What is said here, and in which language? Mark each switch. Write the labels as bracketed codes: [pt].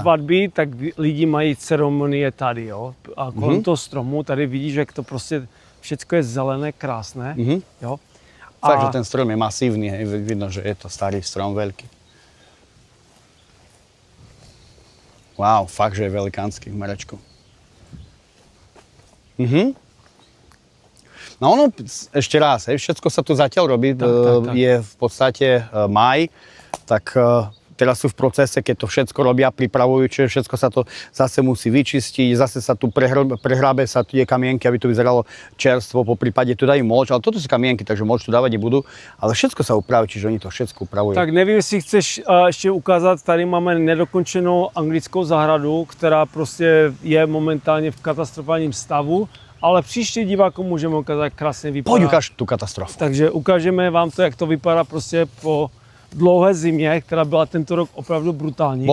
[cs] svatby, tak lidi mají ceremonie tady, jo. A kolem toho stromu tady vidíš, že to prostě všecko je zelené, krásné, jo. [sk] Fakt, že ten strom je masívny, hej, vidno, že je to starý strom, veľký. Wow, fakt, že je velikánsky, Marečku. No ono, ešte raz, hej, všetko sa tu zatiaľ robí, tak. Je v podstate maj, tak teraz sú v procese, keď to všetko robia, pripravujú, čiže všetko sa to zase musí vyčistiť, zase sa tu prehrabe sa tie kamienky, aby to vyzeralo čerstvo, po prípade tu dajú moč, ale toto sú kamienky, takže moč tu dávať nebudú, ale všetko sa upraví, čiže oni to všetko upravujú. [cs] Tak nevím, jestli chceš ještě ukázat, tady máme nedokončenou anglickou zahradu, která prostě je momentálně v katastrofálním stavu, ale příště divákům můžeme ukázat, jak krásně vypadá. Pojď ukáž tu katastrofu. Takže ukážeme vám to, jak to vypadá prostě po dlouhé zimě, která byla tento rok opravdu brutální.